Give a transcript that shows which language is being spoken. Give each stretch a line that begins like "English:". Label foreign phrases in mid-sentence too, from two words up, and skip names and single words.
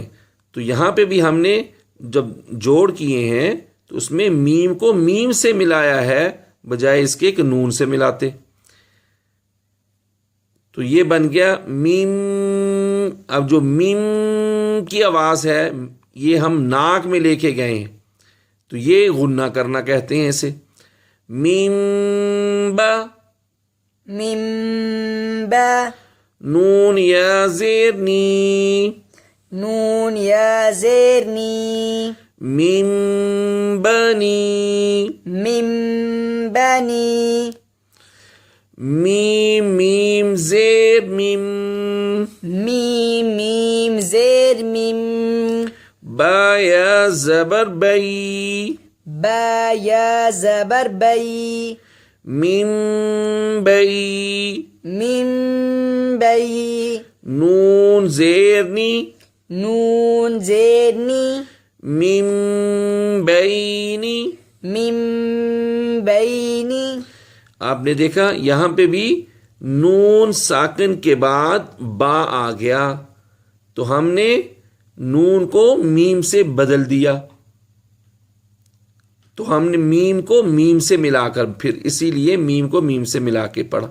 Urdu: تو یہاں پہ بھی ہم نے جب جوڑ کیے ہیں تو اس میں میم کو میم سے ملایا ہے بجائے اس کے کہ نون سے ملاتے، تو یہ بن گیا میم۔ اب جو میم کی آواز ہے یہ ہم ناک میں لے کے گئے ہیں تو یہ غنّہ کرنا کہتے ہیں اسے۔ میم با۔ میم با۔ نون یا زیر نی۔ نون یا زیر نی۔ میم بنی۔ میم بنی۔ میم میم زیر میم۔ میم میم زیر میم۔ با یا زبر بئی۔ با یا زبر بئی۔ میم بئی۔ میم بئی۔ نون زیر نی۔ نون زیر نی۔ میم بینی۔ میم بینی۔ آپ نے دیکھا یہاں پہ بھی نون ساکن کے بعد با آ گیا تو ہم نے نون کو میم سے بدل دیا، تو ہم نے میم کو میم سے ملا کر پھر اسی لیے میم کو میم سے ملا کے پڑھا.